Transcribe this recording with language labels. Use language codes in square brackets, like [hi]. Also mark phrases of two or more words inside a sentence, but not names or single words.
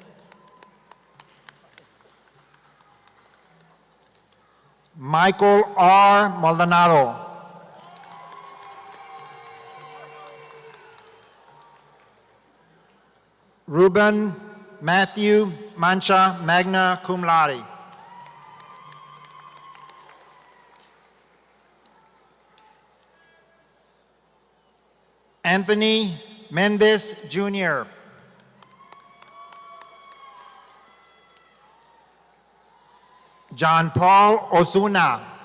[en] Michael R. Maldonado. Ruben Matthew Mancha, [la] magna cum laude. [en] Anthony Mendez, Jr. John Paul Osuna.